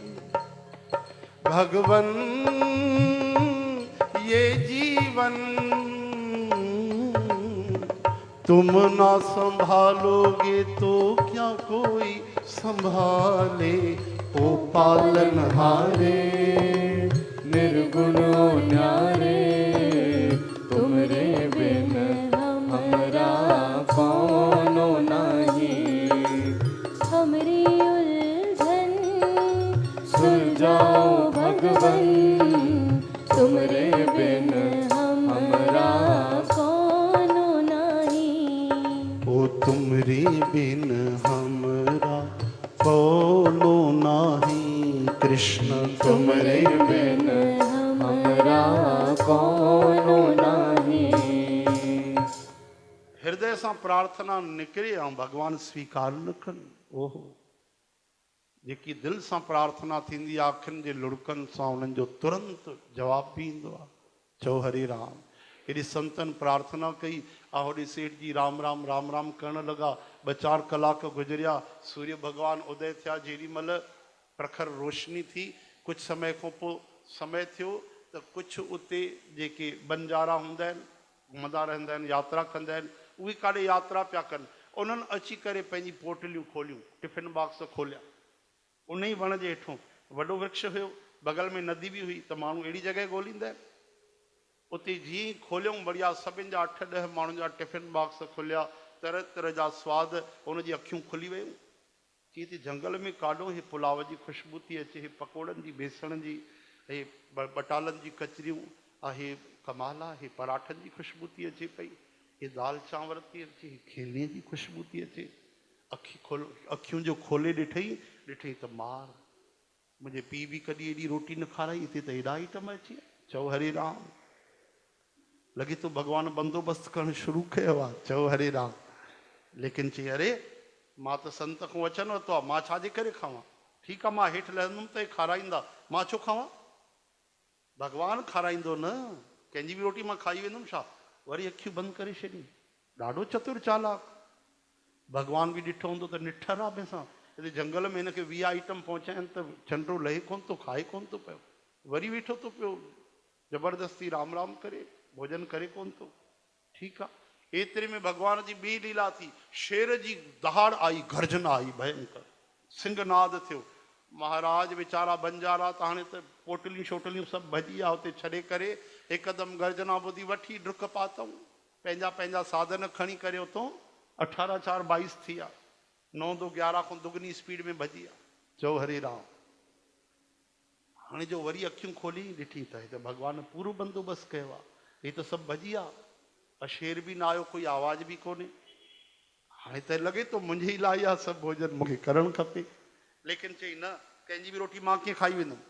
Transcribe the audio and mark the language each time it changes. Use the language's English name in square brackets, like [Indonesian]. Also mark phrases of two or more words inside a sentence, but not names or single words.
[Hindi] भगवन ये जीवन तुम ना संभालोगे तो क्या कोई संभाले, ओ पालनहारे निर्गुण न्यारे, तुमरे बिन हमरा कौनो नहीं। हमरी उलझन सुलझाओ भगवन, तुमरे बिन हमरा कौनो नहीं। ओ तुमरे बिन हमरा कौनो नाही, कृष्ण तुमरे बिन हमरा कौनो नहीं। [Sindhi] हृदय सां प्रार्थना निकिरे ऐं भगवान स्वीकार न कनि। ओहो, जेकी दिलि सां प्रार्थना थींदी आहे अखियुनि जे लुड़कनि सां उन्हनि जो तुरंत जवाब बि ईंदो आहे। चओ हरे राम। हेॾी संतनि प्रार्थना कई, होॾे सेठ जी राम राम राम राम करण लॻा। 2-4 कलाक गुज़रिया, सूर्य भगवान उदय थिया। जेॾी महिल प्रखर रोशनी थी, कुझु समय खां पोइ समय थियो त कुझु उते जेके बंजारा हूंदा आहिनि, घुमंदा रहंदा आहिनि, यात्रा कंदा आहिनि, उहे काॾे यात्रा पिया कनि। उन्हनि अची करे पंहिंजी पोटलियूं खोलियूं, [English] tiffin box [Sindhi] खोलिया। उन ई वण जे हेठों वॾो वृक्ष हुयो, बगल में नदी बि हुई, त माण्हू अहिड़ी जॻह ॻोल्हींदा आहिनि। उते जीअं ई खोलियऊं, बढ़िया सभिनि जा 8-10 माण्हुनि जा [English] tiffin box [Sindhi] खुलिया, तरह तरह जा सवाद, उनजी अखियूं खुली वियूं। चई त जंगल में काॾो हे पुलाव जी ख़ुशबू थी अचे, हे पकोड़नि जी, बेसण जी, हे बटालनि जी कचरियूं, हे कमाल आहे, हे पराठनि जी ख़ुशबू थी अचे पई, हे दाल चांवर थी अचे, हे खीरनीअ जी ख़ुशबू थी अचे। अखियूं जो खोले ॾिठई त मार, मुंहिंजे पीउ बि कॾहिं एॾी रोटी न खाराई, हिते त हेॾा आइटम अची विया। चओ हरे राम। लॻे थो भॻवानु बंदोबस्तु करणु शुरू कयो आहे। चओ हरे राम। लेकिन चई अरे मां त संत खां वचन वरितो आहे, मां छाजे करे खावां? ठीकु आहे, मां हेठि लहंदुमि त खाराईंदा, मां छो खावां? भॻवानु खाराईंदो न, कंहिंजी बि रोटी मां खाई वेंदुमि छा? वरी अखियूं बंदि करे छॾियूं। ॾाढो चतुर चालाक। भॻवान बि ॾिठो हूंदो त निठर आहे भैंसां, हिते जंगल में हिनखे 20 आइटम पहुचाइनि त चंडो लहे कोन थो, खाए कोन थो पियो, वरी वेठो थो पियो ज़बरदस्ती राम राम करे, भोजन करे कोन थो। ठीकु आहे। एतिरे में भॻवान जी ॿी लीला थी। शेर जी दहाड़ आई, गर्जना आई भयंकर, सिंहनाद थियो। महाराज वीचारा बंजारा त हाणे त पोटलियूं शोटलियूं सभु भॼी विया, हुते छॾे करे हिकदमि गर्जना ॿुधी वठी डुक पातऊं, पंहिंजा पंहिंजा साधन खणी करे उतां 18-4-22 थी विया, 9-2-11 खां दुगनी स्पीड में भॼी विया। चओ हरे राम। हाणे जो वरी अखियूं खोली ॾिठी त हिते भॻवान पूरो बंदोबस्तु कयो आहे, हे त सभु भॼी विया, शेर बि न आयो, कोई आवाज़ बि कोन्हे। हाणे त लॻे थो मुंहिंजे लाइ आहे सभु भोजन, मूंखे करणु खपे। लेकिन चई न, कंहिंजी बि रोटी मां कीअं खाई वेंदुमि?